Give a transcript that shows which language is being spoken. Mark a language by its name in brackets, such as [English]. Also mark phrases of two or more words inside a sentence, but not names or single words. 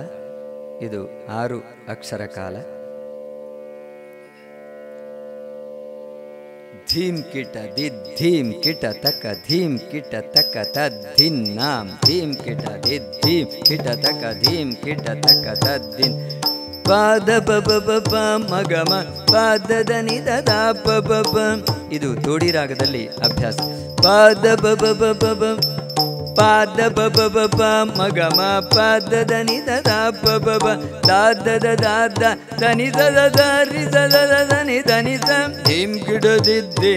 [Kannada] ಇದು 6 ಅಕ್ಷರ ಕಾಲ. ಧೀಂ ಕಿಟ ದಿದ್ ಧೀಂ ಕಿಟ ತಕ ಧೀಂ ಕಿಟ ತಕ ತದ್ದಿನ್ ನಾಂ ಧೀಂ ಕಿಟ ದಿದ್ ಧೀಂ ಕಿಟ ತಕ ಧೀಂ ಕಿಟ ತಕ ತದ್ದಿನ್ ಪಾದ ಪ ಪ ಪ ಪ ಮಗಮ ಪಾದದ ನಿದ ದ ಪ ಪ ಪ. ಇದು ತೋಡಿ ರಾಗದಲ್ಲಿ ಅಭ್ಯಾಸ. ಪಾದ ಪ ಪ ಪ ಪ ಪ ಪಾದ ಪ ಪ ಪ ಪ ಮಗಮ ಪಾದದ ನಿದ ದ ಪ ಪ ಪ ದಾದ ದಾದ ದನಿ ದ ದ ರಿ ದ ದ ನಿ ಧನಿ ಸ ಧೀಂ ಕಿಡ ದಿದ್ ಧೀಂ